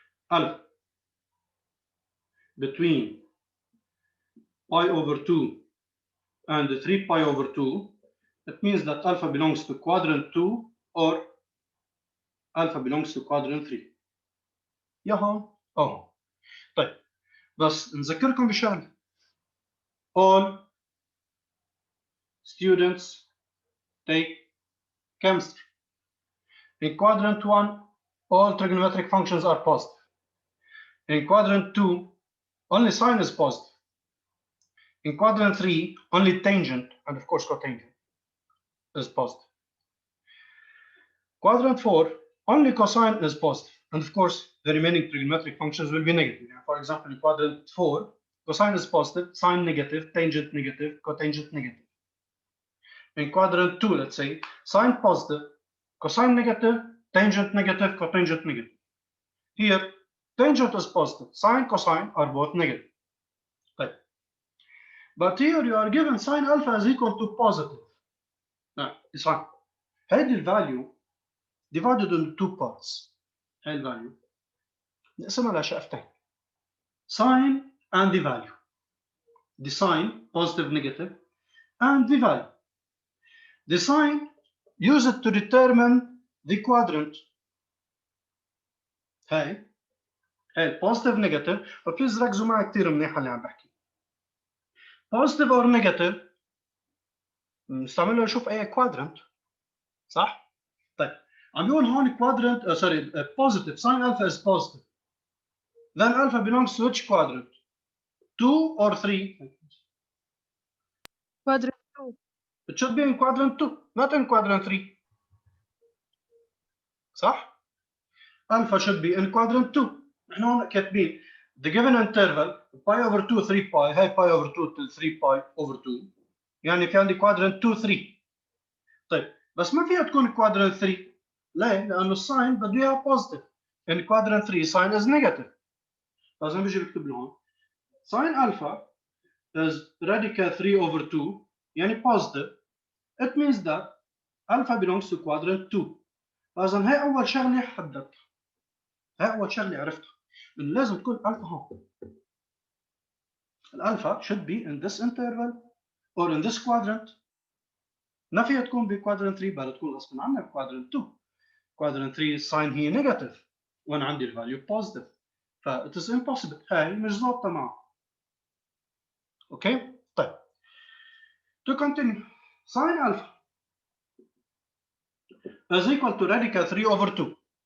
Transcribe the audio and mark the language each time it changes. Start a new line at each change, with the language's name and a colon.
English: Alpha between pi over 2 and 3 pi over 2, it means that alpha belongs to quadrant 2 or alpha belongs to quadrant 3.
Arabic: يا هون أو طيب بس نذكركم بشغله.
English: all students take chemistry. In quadrant 1, all trigonometric functions are positive. In quadrant 2, only sine is positive. In quadrant 3, only tangent, and of course cotangent, is positive. Quadrant 4, only cosine is positive. And of course, the remaining trigonometric functions will be negative. For example, in quadrant 4, cosine is positive, sine negative, tangent negative, cotangent negative. In quadrant 2, let's say, sine positive, cosine negative, tangent negative, cotangent negative. Here, tangent is positive, sine, cosine are both negative. Right. But here you are given sine alpha is equal to positive. Now, it's fine.
Arabic: هذه الفاليو
English: divided into two parts.
Arabic: هاي الفاليو نقسمها لشقفتين.
English: Sine and the value. The sign, positive, negative, and the value. The sign, use it to determine the quadrant. هاي positive, negative.
Arabic: وبليز ركزوا معي كثير منيح اللي عم بحكي.
English: Positive or negative
Arabic: نستعمله نشوف اي
English: quadrant.
Arabic: صح؟ طيب عم بيقول هون
English: quadrant positive, sin alpha is positive. Then alpha belongs to which quadrant? 2 or 3? Quadrant 2. It should be in quadrant 2, not in quadrant 3. صح؟ Alpha should be in quadrant 2.
Arabic: نحن هون كاتبين
English: the given interval pi over 2 3 pi هاي pi over 2 till 3 pi over 2
Arabic: يعني في عندي
English: quadrant 2 3.
Arabic: طيب بس ما فيها تكون quadrant 3. ليه؟ لأنه الساين بده إياها positive.
English: In quadrant 3 sign is negative.
Arabic: لازم بيجي بكتب لهم
English: sin alpha is radical 3 over 2 يعني positive. It means that alpha belongs to quadrant 2.
Arabic: لازم هي أول شغلة حددتها. هي أول شغلة عرفتها. إنه لازم تكون alpha هون.
English: الألفا should be in this interval or in this quadrant.
Arabic: ما فيها تكون بquadrant 3 بل تكون غصبا عنها بquadrant 2.
English: Quadrant 3 sign هي negative
Arabic: وأنا عندي الفاليو
English: positive.
Arabic: ف
English: it is impossible.
Arabic: هاي مش ظابطة معه. اوكي؟ طيب.
English: To continue. Sin alpha is equal to radical 3 over 2.